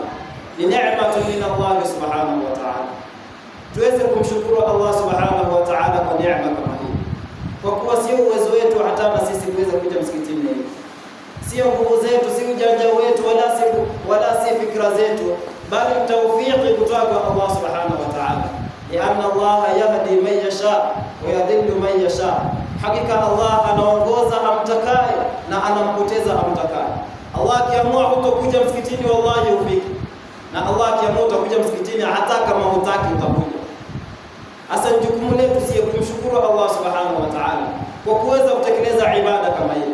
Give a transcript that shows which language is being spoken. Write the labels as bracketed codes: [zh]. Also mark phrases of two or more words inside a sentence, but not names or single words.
[sw] Ni neema [ar] من الله سبحانه وتعالى. [sw] Tuweze kumshukuru Allah [ar] سبحانه وتعالى [sw] kwa neema kama hii, kwa kuwa sio uwezo wetu hata na sisi kuweza kuja msikitini hivi, sio nguvu zetu, si ujanja wetu, wala si fikra zetu, bali tawfiki kutoka kwa Allah [ar] سبحانه وتعالى. لأن الله يهدي من يشاء ويضل من يشاء wa yadhillu man yasha, [sw] hakika Allah anaongoza amtakaye na anampoteza amtakaye. Allah akiamua hutokuja msikitini, wallahi ufiki, na Allah akiamua utakuja msikitini hata kama hutaki utakuja. Hasa jukumu letu si kumshukuru Allah [ar] سبحانه وتعالى [sw] kwa kuweza kutekeleza ibada kama hii.